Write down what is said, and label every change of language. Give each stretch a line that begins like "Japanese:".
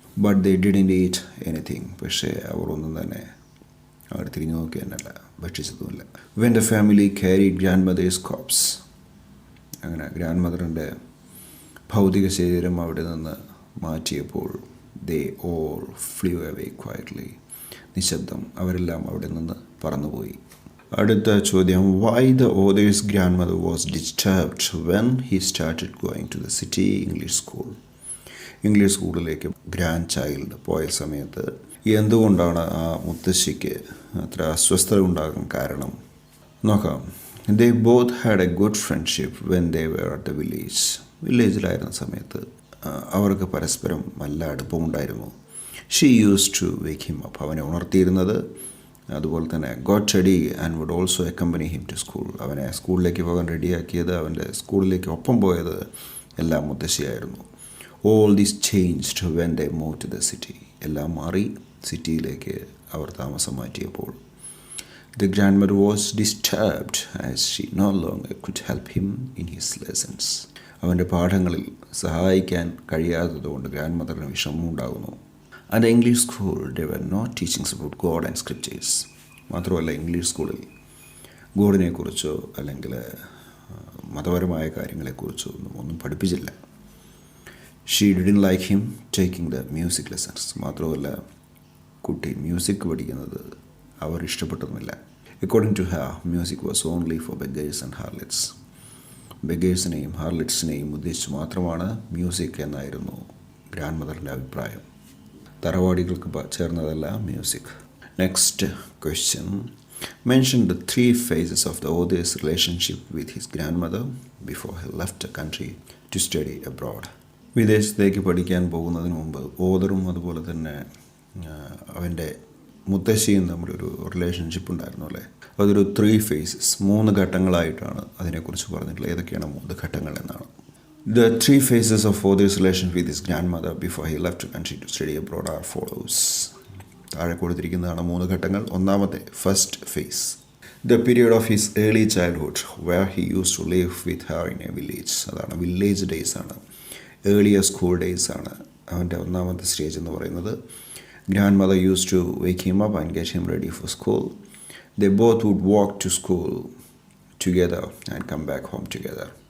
English: But they didn't eat anything.
Malayalam: പക്ഷേ അവർ ഒന്നും തന്നെ അവർ തിരിഞ്ഞു നോക്കി തന്നെയല്ല, ഭക്ഷിച്ചതുമില്ല.
English: When the family carry grandmother's corpse.
Malayalam: അങ്ങനെ ഗ്രാൻഡ് മദറിൻ്റെ ഭൗതിക ശരീരം അവിടെ നിന്ന് മാറ്റിയപ്പോൾ
English: They all flew away quietly.
Malayalam: നിശബ്ദം. അവരെല്ലാം അവിടെ നിന്ന് പറന്നുപോയി. അടുത്ത ചോദ്യം,
English: why the author's grandmother was disturbed when he started going to the city English school.
Malayalam: English സ്കൂളിലേക്ക് ഗ്രാൻഡ് ചൈൽഡ് പോയ സമയത്ത് എന്തുകൊണ്ടാണ് ആ മുത്തശ്ശിക്ക് അത്ര അസ്വസ്ഥത ഉണ്ടാകാൻ കാരണം നോക്കാം.
English: They both had a good friendship when they were at the village.
Malayalam: വില്ലേജിലായിരുന്ന സമയത്ത് അവർക്ക് പരസ്പരം നല്ല അടുപ്പമുണ്ടായിരുന്നു.
English: She used to wake him up.
Malayalam: അവനെ ഉണർത്തിയിരുന്നത്. അതുപോലെ തന്നെ
English: Got ready and would also accompany him to school.
Malayalam: അവനെ സ്കൂളിലേക്ക് പോകാൻ റെഡിയാക്കിയത്, അവൻ്റെ സ്കൂളിലേക്ക് ഒപ്പം പോയത് എല്ലാം മുത്തശ്ശിയായിരുന്നു.
English: All these changed when they move to the city.
Malayalam: എല്ലാം മാറി സിറ്റിയിലേക്ക് അവർ താമസം മാറ്റിയപ്പോൾ.
English: The grandmother was disturbed as she no longer could help him in his lessons.
Malayalam: അവൻ്റെ പാഠങ്ങളിൽ സഹായിക്കാൻ കഴിയാത്തതുകൊണ്ട് grand മദറിന് വിഷമമുണ്ടാകുന്നു.
English: At the English school, there were no teachings about God and scriptures.
Malayalam: മാത്രമല്ല, English സ്കൂളിൽ ഗോഡിനെക്കുറിച്ചോ അല്ലെങ്കിൽ മതപരമായ കാര്യങ്ങളെക്കുറിച്ചോ ഒന്നും പഠിപ്പിച്ചില്ല.
English: She didn't like him taking the music lessons.
Malayalam: മാത്രമല്ല, കുട്ടി music പഠിക്കുന്നത് അവർ ഇഷ്ടപ്പെട്ടതുമില്ല.
English: According to her, music was only for beggars and harlots.
Malayalam: ബെഗേഴ്സിനെയും ഹാർലെറ്റ്സിനെയും ഉദ്ദേശിച്ച് മാത്രമാണ് മ്യൂസിക് എന്നായിരുന്നു ഗ്രാൻഡ് മദറിൻ്റെ അഭിപ്രായം. തറവാടികൾക്ക് ചേർന്നതല്ല music.
English: Next question, mention the 3 phases of the author's relationship with his grandmother before he left the country to study abroad.
Malayalam: വിദേശത്തേക്ക് പഠിക്കാൻ പോകുന്നതിന് മുമ്പ് ഓതറും അതുപോലെ തന്നെ അവൻ്റെ മുത്തശ്ശിയും തമ്മിലൊരു റിലേഷൻഷിപ്പ് ഉണ്ടായിരുന്നു അല്ലേ. അതൊരു 3 phases, 3 ഘട്ടങ്ങളായിട്ടാണ് അതിനെക്കുറിച്ച് പറഞ്ഞിട്ടുള്ളത്. ഏതൊക്കെയാണ് 3 ഘട്ടങ്ങൾ എന്നാണ്.
English: The 3 phases of Odhir's relation with his grandmother before he left the country to study abroad are follows.
Malayalam: താഴെ കൊടുത്തിരിക്കുന്നതാണ് 3 ഘട്ടങ്ങൾ.
English: ഒന്നാമത്തെ, first phase, the period of his early childhood where he used to live with her in a village.
Malayalam: അതാണ് village days ആണ്, earlier school days ആണ് അവൻ്റെ ഒന്നാമത്തെ stage എന്ന് പറയുന്നത്.
English: Grandmother use to wake him up and get him ready for school. They both would walk to school together and come back home together.